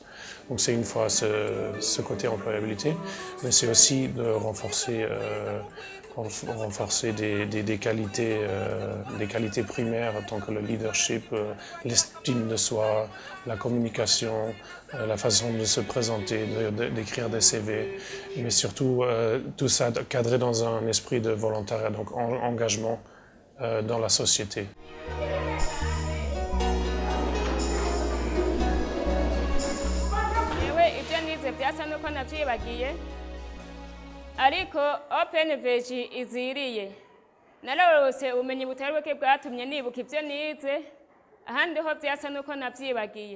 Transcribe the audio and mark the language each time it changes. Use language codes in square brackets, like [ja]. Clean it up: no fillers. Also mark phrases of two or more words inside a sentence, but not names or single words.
[fr] Donc c'est une fois ce côté employabilité, mais c'est aussi de renforcer des qualités primaires, tant que le leadership, l'estime de soi, la communication, la façon de se présenter, d'écrire des CV, mais surtout tout ça cadré dans un esprit de volontariat, donc engagement dans la société. [rn] ariko OpenVG iziriye nararose ubumenyi butari buke bwatumye nibuka ibyo nize ahandi ho byasa nuko navyibagiye.